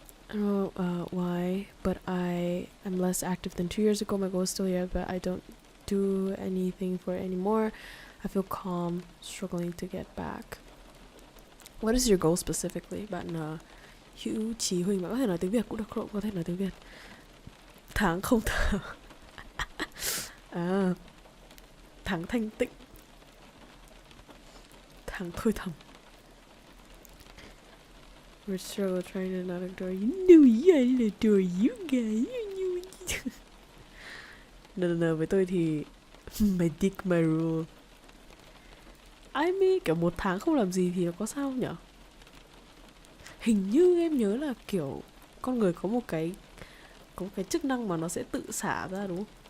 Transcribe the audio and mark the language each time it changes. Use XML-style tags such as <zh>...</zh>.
<en>I don't know why, but I'm less active than 2 years ago. My goal is still here, but I don't do anything for it anymore. I feel calm, struggling to get back. What is your goal specifically?</en> <vi>Bạn Hữu Chí Huỳnh, bạn có thể nói tiếng Việt cũng được, có thể nói tiếng Việt. Tháng không thở. Tháng thanh tịnh. Tháng thôi thầm.</vi> <en>We're struggle trying to not adore you. No, I adore you guys.</en> <vi>No, với tôi thì</vi> <en>my dick, my rule. I mean,</en> <vi>kiểu 1 tháng không làm gì thì nó có sao không nhở? Hình như em nhớ là kiểu con người có một cái chức năng mà nó sẽ tự xả ra, đúng không?</vi>